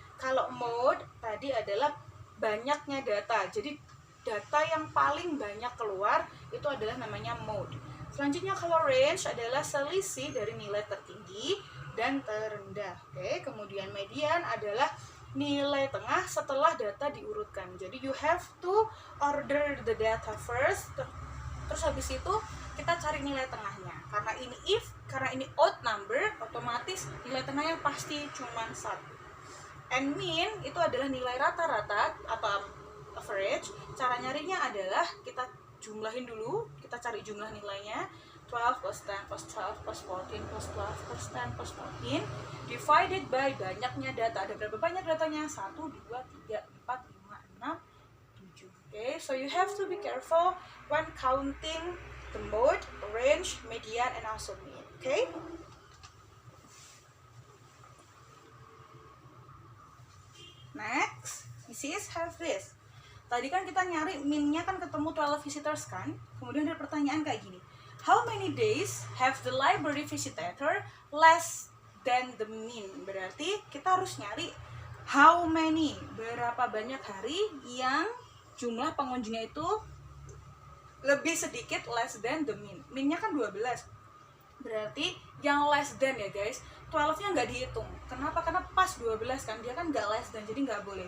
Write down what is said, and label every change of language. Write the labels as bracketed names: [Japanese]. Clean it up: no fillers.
[Indonesian] Kalau mode tadi adalah banyaknya data. Jadi data yang paling banyak keluar itu adalah namanya mode. Selanjutnya kalau range adalah selisih dari nilai tertinggi dan terendah. Oke, kemudian median adalah nilai tengah setelah data diurutkan. Jadi [English] you have to order the data first. [Indonesian] Terus habis itu kita cari nilai tengahnya. Karena ini odd number, otomatis nilai tengahnya pasti cuma 1. [English] And [Indonesian] mean itu adalah nilai rata-rata atau average. Cara nyarinya adalah kita jumlahin dulu, kita cari jumlah nilainya. 12 plus 10 plus 12 plus 14 plus 12 plus 10 plus 14 [English] divided by [Indonesian] banyaknya data. Ada berapa banyak datanya? 1, 2, 3, 4, 5, 6, 7. [English] Okay, so you have to be careful when counting the mode, range, median, and also mean. Okay. Next, Mrs. have this. [Indonesian] Tadi kan kita nyari min-nya kan ketemu 12 visitors kan. Kemudian ada pertanyaan kayak gini. [English] How many days have the library visitor less than the mean? [Indonesian] Berarti kita harus nyari [English] how many, [Indonesian] berapa banyak hari yang jumlah pengunjungnya itu lebih sedikit [English] less than the mean. [Indonesian] Min-nya kan 12. Berarti yang [English] less than [Indonesian] ya guys, 12-nya nggak dihitung. Kenapa? Karena pas 12 kan, dia kan nggak [English] less than, [Indonesian] jadi nggak boleh.